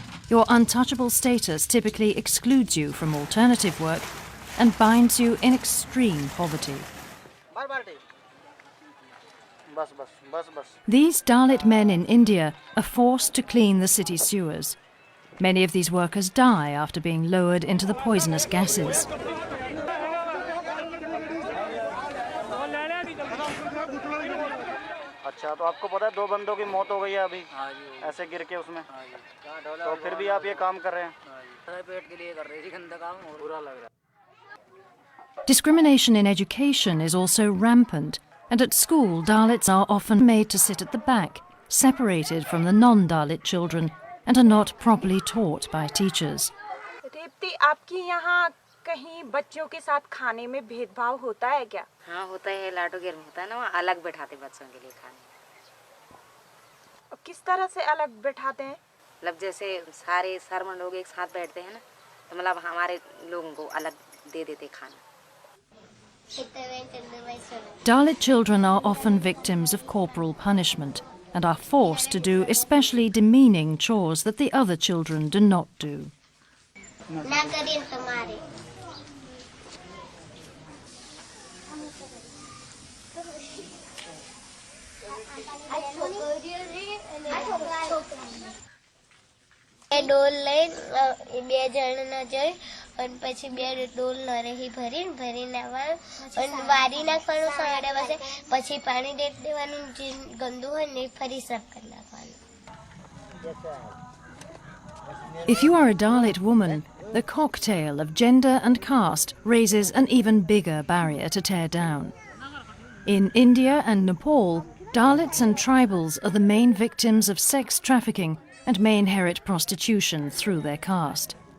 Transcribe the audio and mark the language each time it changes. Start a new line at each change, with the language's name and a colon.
English: Your untouchable status typically excludes you from alternative work and binds you in extreme poverty. These Dalit men in India are forced to clean the city sewers. Many of these workers die after being lowered into the poisonous gases.
Hindi: अच्छा तो आपको पता है 2 बंदों की मौत हो गई है अभी ऐसे गिर के उसमें तो फिर भी आप ये काम कर रहे हैं पेट के लिए कर रहे हैं गंदा काम और बुरा लग रहा है
English: Discrimination in education is also rampant, and at school Dalits are often made to sit at the back, separated from the non-Dalit children, and are not properly taught by teachers.
Hindi: Revati आपके यहाँ कहीं बच्चों के साथ खाने में भेदभाव होता है क्या? हाँ होता है लाटो गेर में होता है ना वहाँ अलग बैठाते बच्चों के लिए खाने किस तरह से अलग बैठाते हैं मतलब जैसे सारे शर्मन लोग एक साथ बैठते हैं ना तो मतलब हमारे लोगों को अलग दे देते खाना
English: Dalit children are often victims of corporal punishment and are forced to do especially demeaning chores that the other children do not do.
Gujarati: ડોલ લઈને બે જણના જઈ અને પછી બે ડોલ નરેહી ભરીને આવવાનું અને વારી નાખવાનું સવારે પાસે પછી પાણી દે દેવાનું જે ગંદુ હોય ને ફરી સાફ કરી નાખવાનું.
English: If you are a Dalit woman, the cocktail of gender and caste raises an even bigger barrier to tear down. In India and Nepal, Dalits and tribals are the main victims of sex trafficking and may inherit prostitution through their caste.